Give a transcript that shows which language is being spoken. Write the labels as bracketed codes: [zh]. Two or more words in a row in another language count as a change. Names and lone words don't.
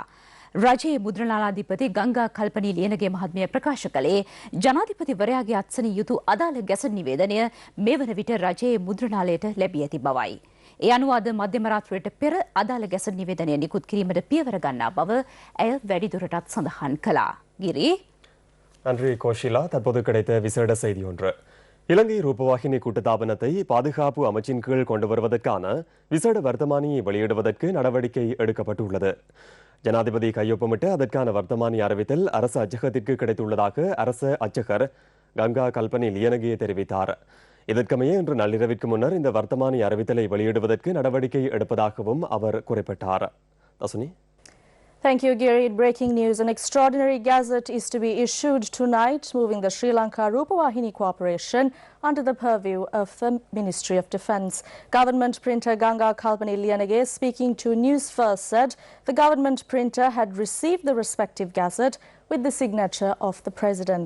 [si] රජයේ මුද්‍රණාලාධිපති ගංගා කල්පනී ලියනගේ මහත්මිය ප්‍රකාශ කළේ ජනාධිපතිවරයාගේ අත්සනින් යුතු අදාළ ගැසට් නිවේදනය මේ වන විට රජයේ මුද්‍රණාලයට ලැබී ඇති බවයි. ඒ අනුව අද මධ්‍යම රාත්‍රියට පෙර අදාළ ගැසට් නිවේදනය නිකුත් කිරීමට පියවර ගන්නා බව ඇය වැඩිදුරටත් සඳහන් කළා. ගිරි [ta] நன்றி கோஷிலா. தற்போது கிடைத்த விசேட செய்தி ஒன்று. இலங்கை ரூபவாகினி கூட்டுத்தாபனத்தை பாதுகாப்பு அமைச்சின் கீழ் கொண்டு வருவதற்கான விசேட வர்த்தமானியை வெளியிடுவதற்கு நடவடிக்கை எடுக்கப்பட்டுள்ளது. ஜனாதிபதி கையொப்பமிட்டு அதற்கான வர்த்தமானி அறிவித்தல் அரசு அச்சகத்திற்கு கிடைத்துள்ளதாக அரசு அச்சகர் கங்கா கல்பனி லியனகே தெரிவித்தார். இதற்கமைய இன்று நள்ளிரவிற்கு முன்னர் இந்த வர்த்தமானி அறிவித்தலை வெளியிடுவதற்கு நடவடிக்கை எடுப்பதாகவும் அவர் குறிப்பிட்டார். தசுனி. [en] Thank you, Giri. Breaking news. An extraordinary gazette is to be issued tonight, moving the Sri Lanka Rupavahini Corporation under the purview of the Ministry of Defence. Government printer Ganga Kalpani Liyanage, speaking to Newsfirst, said the government printer had received the respective gazette with the signature of the President.